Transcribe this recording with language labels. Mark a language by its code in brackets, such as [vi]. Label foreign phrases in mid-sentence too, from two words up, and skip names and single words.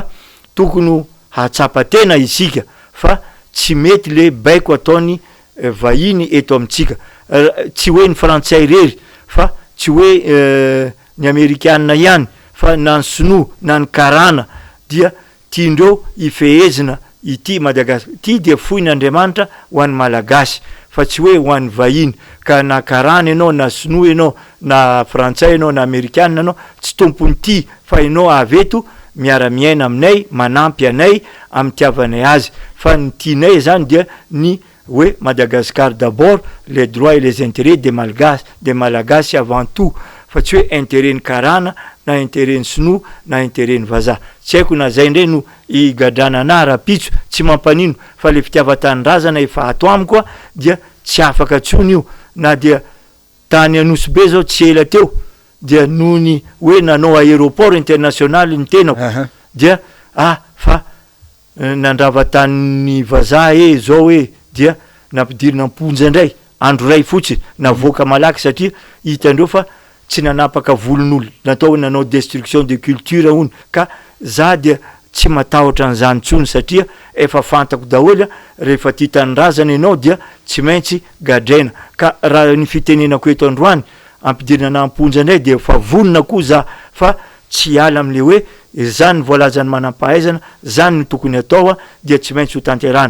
[mg] tokony hatsapa tena isika fa tsy mety le baiko ataony vahiny eto amitsika, tsy hoe ny frantsay rery fa tsy hoe ny amerikanina ihany fa na ny sinoa na ny karana dia tiandreo ifehezina ity Madagasikara ty dia foin'Andriamanitra ho an'ny malagasy fa tsy hoe ho an'ny vahiny. Ka na karana ianao na sinoa ianao na frantsay ianao na amerikanina ianao tsy tompony ty fa ianao aveto miara-miaina aminay, manampy anay amin'ny tiavanay azy. Fa ny tianay zany dia ny hoe [fr] Madagascar d'abord, les droits et les intérêts des malagasy avant tout, [mg] fa tsy hoe intérêt ny karana na intérêt ny sinoa na intérêt ny vazaha. Tsy haiko na zay ndray no igadrana ana rapitso tsy mampanino fa le fitiavan-tanindrazana efa ato amiko a dia tsy afaka tsony io. Na dia tany Anosy be zao tsy ela teo dia nony hoe nanao [fr] aéroport international [mg] ny tenako dia fa nandrava tany vazaha zao dia nampidirina amponja indray andro ray fotsiny navoaka malaky satria hitandreo fa tsy nanapaka volon'olo natao hoe nanao [fr] destruction de culture [mg] ony. Ka za dia tsy matahotra an'izany tsony satria efa fantako daholo rehefa ty tanindrazana ianao dia tsy maintsy gadraina. Ka raha ny fitenenako eto androany ampidirina amponja indray dia fa vonona koa za fa tsy ala am'le hoe zany voalazany manam-pahaizana zany ny tokony atao dia tsy maintsy ho tanterana.